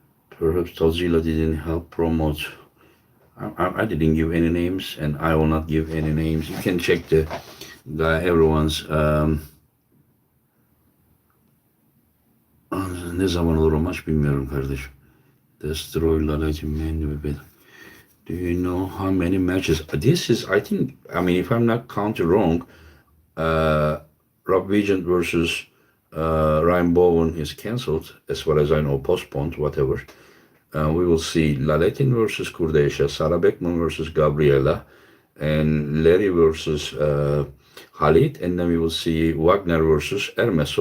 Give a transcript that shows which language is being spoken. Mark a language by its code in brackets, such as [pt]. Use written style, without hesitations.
[en] Perhaps Tozila didn't help promote. I didn't give any names, and I will not give any names. You can check everyone's. [tr] Ne zaman olur o maç bilmiyorum kardeşim. [en] Destroy Laletin Man with. Do you know how many matches? This is, I think, I mean, if I'm not counting wrong, Rob Vigent versus Ryan Bowen is cancelled, as far as I know, postponed, whatever. We will see Laletin versus Kurdecha, Sarah Beckman versus Gabriela, and Larry versus Khalid, and then we will see Wagner versus Hermes.